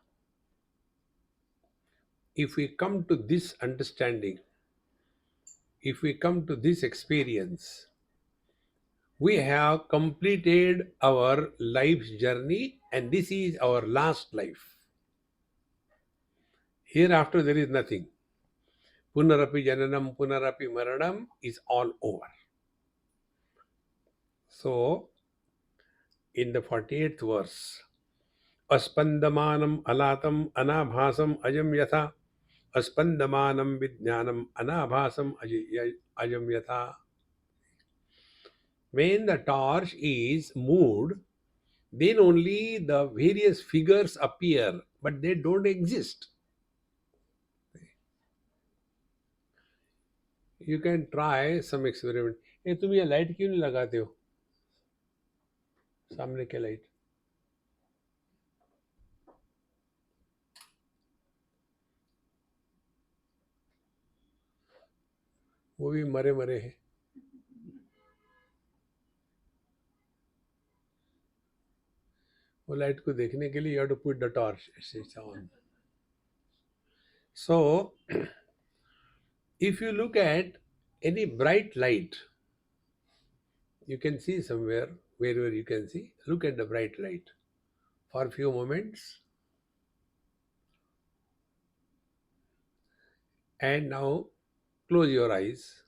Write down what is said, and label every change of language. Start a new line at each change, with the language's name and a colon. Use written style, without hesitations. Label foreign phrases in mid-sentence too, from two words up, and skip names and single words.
English: If we come to this understanding, if we come to this experience, we have completed our life's journey, and this is our last life. Hereafter, there is nothing.
Sanskrit: पुनरपि जननं, पुनरपि मरणं
English: is all over. So, in the 48th verse,
Sanskrit: अस्पन्दमानम् अलातम् अनाभासम् अजम् यथा, अस्पन्दमानम् विज्ञानम् अनाभासम् अजम् यथा.
English: When the torch is moved, then only the various figures appear, but they don't exist. You can try some experiment.
Hindi: ए तुम ये लाइट क्यों नहीं लगाते हो सामने के लाइट? वो भी मरे मरे हैं. वो लाइट को देखने के लिए
English: you have to put the torch. It's on. So, if you look at any bright light, you can see somewhere, wherever you can see, look at the bright light for a few moments, and now close your eyes.